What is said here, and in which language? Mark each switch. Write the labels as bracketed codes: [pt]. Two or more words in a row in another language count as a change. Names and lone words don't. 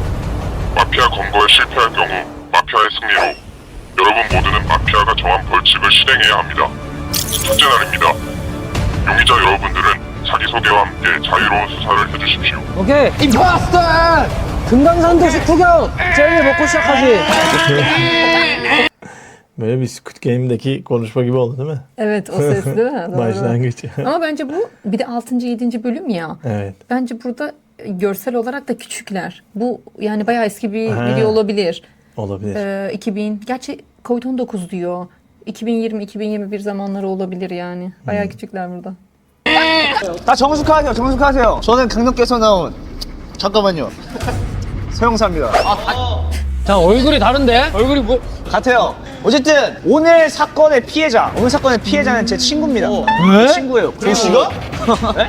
[ko] 마피아 검거에 실패할 경우 마피아의 승리로 여러분 모두는 마피아가 정한 벌칙을 실행해야 합니다. 첫째 날입니다. 용의자 여러분들은 자기소개와 함께 자유로운 수사를 해주십시오. 오케이. 임포스터! 금강산도시 구경! 제일 먹고 시작하지. [tr] Böyle bir Squid Game'deki konuşma gibi oldu değil mi? Evet, o ses değil mi? Doğru. Başlangıç. Ama bence bu bir de 6. 7. bölüm ya. Evet. Bence burada görsel olarak da küçükler. Bu yani bayağı eski bir Ha. video olabilir. Olabilir. 2000, gerçi Covid-19 diyor. 2020-2021 zamanları olabilir yani. Bayağı küçükler burada. [ko] 다 정숙하세요. 정숙하세요. 저는 강력께서 나온 잠깐만요. 서영사입니다. 자, 얼굴이 다른데? 얼굴이 뭐. 같아요. 어쨌든 오늘 사건의 피해자는 제 친구입니다. 왜? 친구예요. 조씨가? 네?